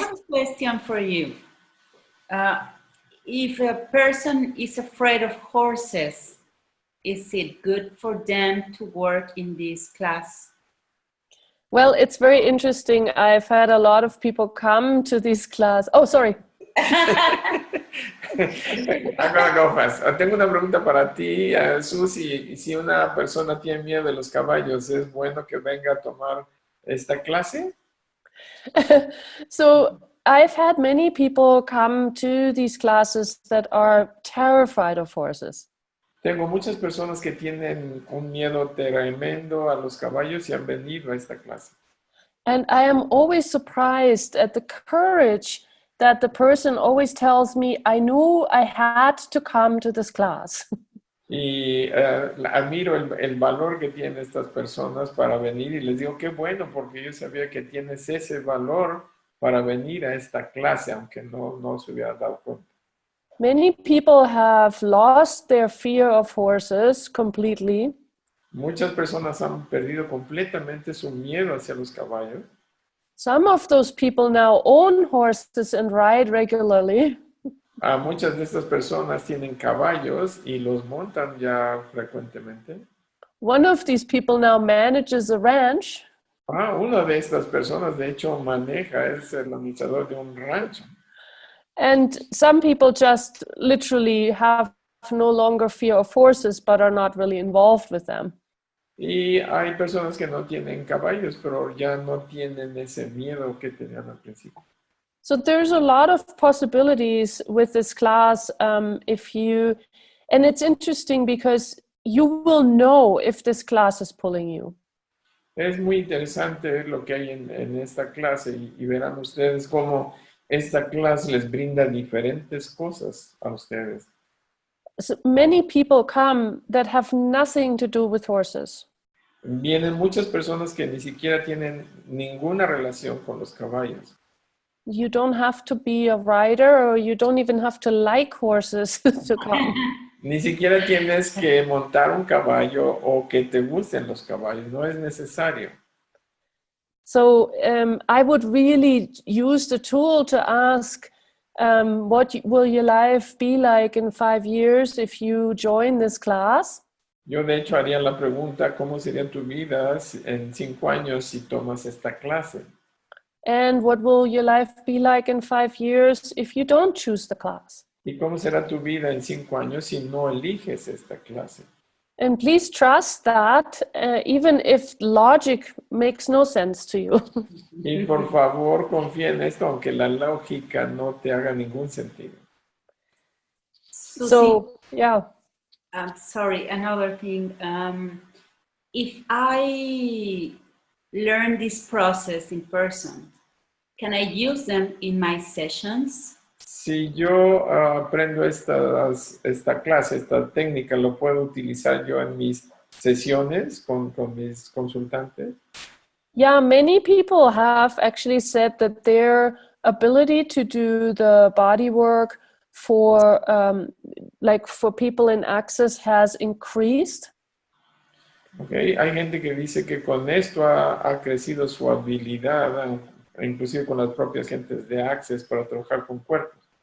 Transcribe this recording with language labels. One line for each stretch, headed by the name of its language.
English: I have a question for you. If a person is afraid of horses, is it good for them to work in this class? Well, it's very interesting. I've had a lot of people come to this class. Oh, sorry. I'm gonna go fast.
Spanish: Tengo una pregunta para ti, Suzy. Si una persona tiene miedo de los caballos, ¿es bueno que venga a tomar esta clase?
English: So I've had many people come to these classes that are terrified of horses.
Spanish: Tengo muchas personas que tienen un miedo tremendo a los caballos y han venido a esta clase.
English: And I am always surprised at the courage that the person always tells me, I knew I had to come to this class.
Spanish: Y admiro el valor que tienen estas personas para venir y les digo qué bueno porque yo sabía que tienes ese valor para venir a esta clase aunque no se hubiera dado cuenta.
English: Many people have lost their fear of horses completely.
Spanish: Muchas personas han perdido completamente su miedo hacia los caballos.
English: Some of those people now own horses and ride regularly.
Spanish: Muchas de estas personas tienen caballos y los montan ya frecuentemente.
English: One of these people now manages a ranch.
Spanish: Una de estas personas de hecho maneja, es el administrador de un rancho.
English: And some people just literally have no longer fear of horses, but are not really involved with them.
Spanish: Y hay personas que no tienen caballos, pero ya no tienen ese miedo que tenían al principio.
English: So there's a lot of possibilities with this class. And it's interesting because you will know if this class is pulling you.
Spanish: Es muy interesante lo que hay en esta clase y verán ustedes cómo esta clase les brinda diferentes cosas a ustedes.
English: So many people come that have nothing to do with horses.
Spanish: Vienen muchas personas que ni siquiera tienen ninguna relación con los caballos.
English: You don't have to be a rider, or you don't even have to like horses to come.
Spanish: Ni siquiera tienes que montar un caballo o que te gusten los caballos, no es necesario.
English: So I would really use the tool to ask, what will your life be like in 5 years if you join this class?
Spanish: Yo de hecho haría la pregunta, ¿cómo sería tu vida en 5 años si tomas esta clase?
English: And what will your life be like in 5 years if you don't choose the class?
Spanish: ¿Y cómo será tu vida en 5 años si no eliges esta clase?
English: And please trust that, even if logic makes no sense to you.
Spanish: Y por favor confía en esto, aunque la lógica no te haga ningún sentido.
English: Suzy, So, yeah. sorry, another thing. If I learn this process in person, can I use them in my sessions?
Spanish: Si yo aprendo esta clase, esta técnica, ¿lo puedo utilizar yo en mis sesiones con mis consultantes?
English: Yeah, many people have actually said that their ability to do the body work for like for people in access has increased. Okay.
Spanish: Hay gente que dice que con esto ha crecido su habilidad, inclusive con las propias gentes de Access, para trabajar con cuerpos.